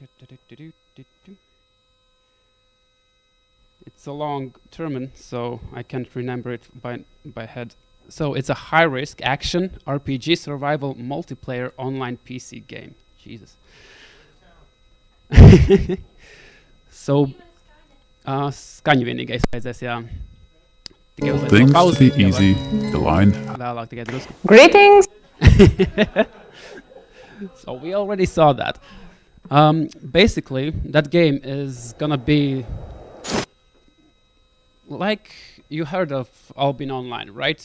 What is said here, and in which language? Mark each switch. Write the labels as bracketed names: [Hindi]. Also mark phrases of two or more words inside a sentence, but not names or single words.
[English] It's a long term, so I can't remember it by head. So it's a high-risk action RPG survival multiplayer online PC game. Jesus. So, [Latvian] skaņu vienīgais vajadzēs, jā. [English] Things to be easy, the line. Greetings! So we already saw that. Basically, that game is gonna be like you heard of Albin Online, right?